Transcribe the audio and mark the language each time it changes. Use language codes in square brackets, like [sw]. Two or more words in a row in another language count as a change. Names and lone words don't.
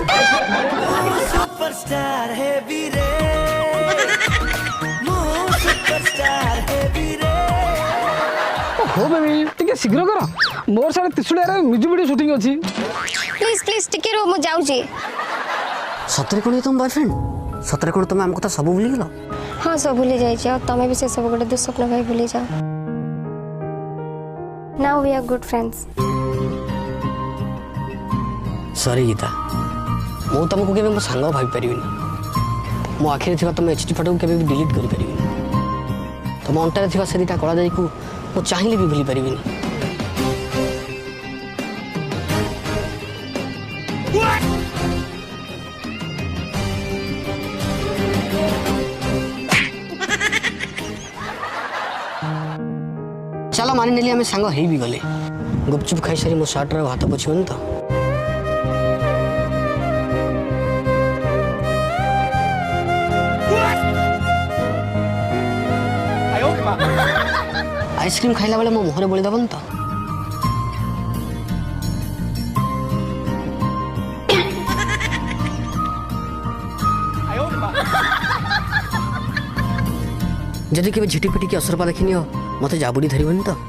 [or] ହଉ ବେବି ଟିକେ ଶୀଘ୍ର କର ମୋର ସାଡ଼େ ତ୍ରିଶୁଳିଆରେ [en] music video shooting [or] ଅଛି [en] please please [or] ଟିକେ ରୁହ ମୁଁ ଯାଉଛି ସତରେ କ'ଣ ତମ ବୟଫ୍ରେଣ୍ଡ ସତରେ କ'ଣ ତମେ ଆମ କଥା ସବୁ ଭୁଲିଗଲ ହଁ ସବୁ ଭୁଲି ଯାଇଛି ଆଉ ତମେ ବି ସେ ସବୁ ଗୋଟେ ଦୁଃସ୍ୱପ୍ନ ଭାଇ ଭୁଲି ଯାଅ [en] now we are good friends [or] ସରି ଗୀତା ମୁଁ ତମକୁ କେବେ ମୋ ସାଙ୍ଗ ଭାବିପାରିବିନି ମୋ ଆଖିରେ ଥିବା ତୁମ HD ଫଟୋକୁ କେବେ ବି ଡିଲିଟ୍ କରିପାରିବିନି। ତୁମ ଅଣ୍ଟାରେ ଥିବା ସେ ଦୁଇଟା କଳା ଯାଇକୁ ମୁଁ ଚାହିଁଲେ ବି ଭୁଲି ପାରିବିନି। ଚାଲ ମାନିନେଲି ଆମେ ସାଙ୍ଗ ହେଇ ବି ଗଲେ। ଗୁପଚୁପ ଖାଇସାରି ମୋ ସାର୍ଟର ହାତ ପୋଛିବନି ତ? ଆଇସକ୍ରିମ ଖାଇଲା ବେଳେ ମୋ ମୁହରେ ବୋଳି ଦବନ ତ? ଯଦି କେବେ ଝିଟିପିଟି କି ଅସରପା ଦେଖିନି ହୋ ମତେ ଜାବୁଡ଼ି ଧରିବନି ତ?